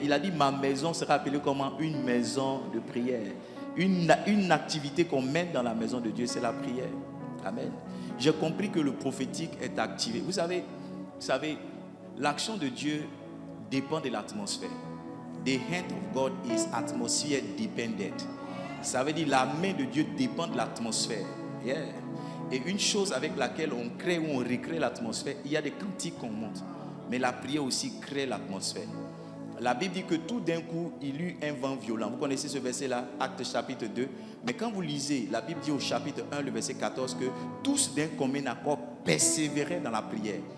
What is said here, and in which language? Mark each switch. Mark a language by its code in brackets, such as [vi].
[fr] Il a dit, ma maison sera appelée comment? Une maison de prière. Une activité qu'on mène dans la maison de Dieu, c'est la prière. Amen. J'ai compris que le prophétique est activé. Vous savez, l'action de Dieu dépend de l'atmosphère. [en] The hand of God is atmosphere dependent. [fr] Ça veut dire la main de Dieu dépend de l'atmosphère. Yeah. Et une chose avec laquelle on crée ou on recrée l'atmosphère, il y a des cantiques qu'on monte. Mais la prière aussi crée l'atmosphère. La Bible dit que tout d'un coup, il y eut un vent violent. Vous connaissez ce verset-là, Actes chapitre 2. Mais quand vous lisez, la Bible dit au chapitre 1, le verset 14, que tous d'un commun accord persévéraient dans la prière.